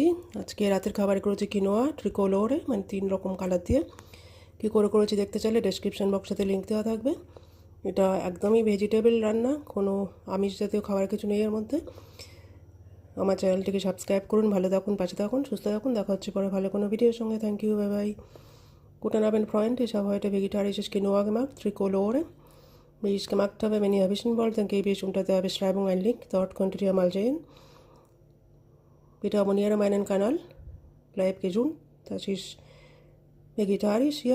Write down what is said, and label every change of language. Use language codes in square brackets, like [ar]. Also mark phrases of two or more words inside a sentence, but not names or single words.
[bn] আজকে রাতের খাবারে করেছি কিনোয়া ট্রিকোলোরে, মানে 3 রকম কালার দিয়ে। কী করে করেছি দেখতে চাইলে [en] description box [bn] লিঙ্ক দেওয়া থাকবে। এটা একদমই ভেজিটেবল রান্না, কোনো আমিষ জাতীয় খাবার কিছু নেই এর মধ্যে। আমার চ্যানেলটিকে সাবস্ক্রাইব করুন, ভালো থাকুন, পাশে থাকুন, সুস্থ থাকুন। দেখা হচ্ছে পরে ভালো কোনো ভিডিওর সঙ্গে। [en] thank you, bye bye. [de] Guten Abend, Freunde. Ich habe heute vegetarisches Quinoa gemacht, Tricolore. Wie ich es gemacht habe, wenn ihr wissen wollt, dann gebe ich unter der Beschreibung einen Link. Dort könntet ihr mal sehen. Bitte abonniere meinen Kanal. Bleib gesund. Das ist vegetarisch hier.